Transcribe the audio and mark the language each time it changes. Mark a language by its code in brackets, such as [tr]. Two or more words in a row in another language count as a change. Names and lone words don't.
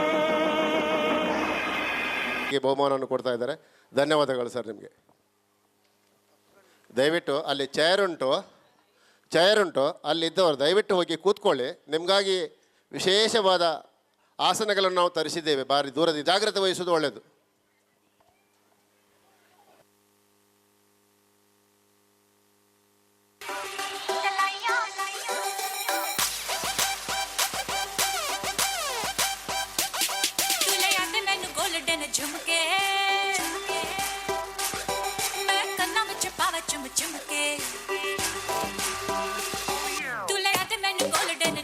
[kn] ಬಹುಮಾನವನ್ನು ಕೊಡ್ತಾ ಇದ್ದಾರೆ. ಧನ್ಯವಾದಗಳು ಸರ್ ನಿಮಗೆ. ದಯವಿಟ್ಟು ಅಲ್ಲಿ ಚೇರ್ ಉಂಟು ಅಲ್ಲಿದ್ದವರು ದಯವಿಟ್ಟು ಹೋಗಿ ಕೂತ್ಕೊಳ್ಳಿ. ನಿಮಗಾಗಿ ವಿಶೇಷವಾದ ಆಸನಗಳನ್ನು ನಾವು ತರಿಸಿದ್ದೇವೆ. ಭಾರಿ ದೂರದಿಂದ ಜಾಗ್ರತೆ ವಹಿಸುವುದು ಒಳ್ಳೆಯದು. [pa] ਝੁਮਕੇ ਮੈਂ ਕੰਨਾਂ ਵਿੱਚ ਪਾਵਾਂ ਚੁੰਮ ਚੁੰਮ ਕੇ ਤੂੰ ਲੈ ਆਤੇ ਮੈਨੂੰ ਗੋਲਡਨ